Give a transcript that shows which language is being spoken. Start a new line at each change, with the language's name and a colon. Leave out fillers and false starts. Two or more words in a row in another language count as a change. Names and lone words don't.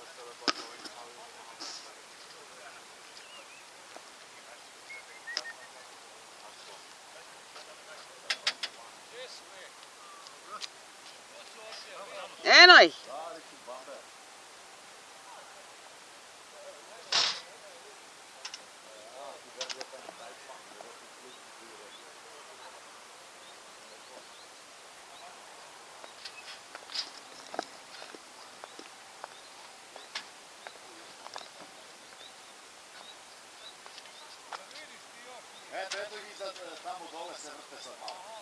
German: Einmal. Ja, Richtung Bamberg. Ja, die werden jetzt einen Preis machen, oder? Die fliegen früher.
Bosnian: Eto iza tamo dole se vrte sad malo.